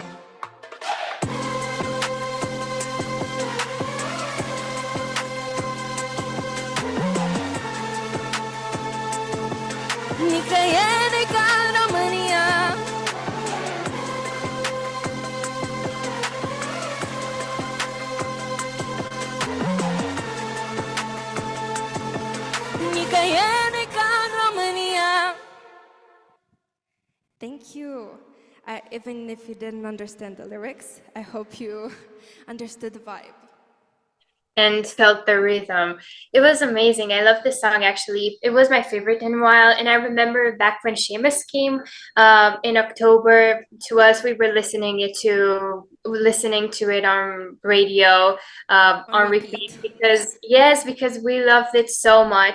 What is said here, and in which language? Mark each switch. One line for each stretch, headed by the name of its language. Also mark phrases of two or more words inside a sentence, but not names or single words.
Romanian: Nicăieri ca în România. Nicăieri ca în România.
English: Thank you. Even if you didn't understand the lyrics, I hope you understood the vibe. and felt the rhythm. It was amazing. I love this song actually. It was my favorite in a while. And I remember back when Seamus came in October to us, we were listening to it on radio on repeat because yes, because we loved it so much.